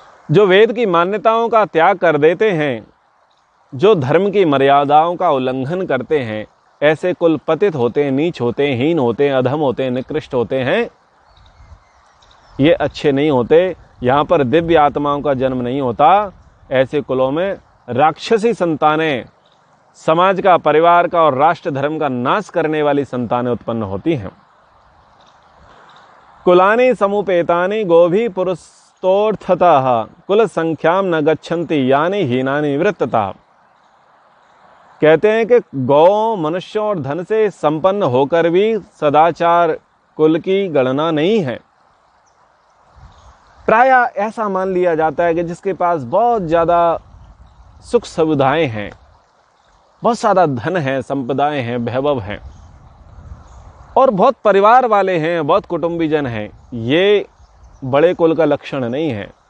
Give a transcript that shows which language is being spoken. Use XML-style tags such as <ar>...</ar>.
<hi>जो वेद की मान्यताओं का त्याग कर देते हैं, जो धर्म की मर्यादाओं का उल्लंघन करते हैं, ऐसे कुल पतित होते हैं, नीच होते हैं, हीन होते हैं, अधम होते हैं, निकृष्ट होते हैं, ये अच्छे नहीं होते। यहाँ पर दिव्य आत्माओं का जन्म नहीं होता। ऐसे कुलों में राक्षसी संतानें, समाज का, परिवार का और राष्ट्र धर्म का नाश करने वाली संतानें उत्पन्न होती हैं।</hi> <sa>कुलानि समुपेतानि गोभी पुरुषोर्थतः कुल संख्याम न गच्छन्ति यानि हीनानि वृत्ततः।</sa> <hi>कहते हैं कि गौ, मनुष्यों और धन से संपन्न होकर भी सदाचार कुल की गणना नहीं है। प्रायः ऐसा मान लिया जाता है कि जिसके पास बहुत ज़्यादा सुख सुविधाएं हैं, बहुत सारा धन है, संपदाएं हैं, वैभव हैं, और बहुत परिवार वाले हैं, बहुत कुटुंबीजन हैं, ये बड़े कुल का लक्षण नहीं है।</hi>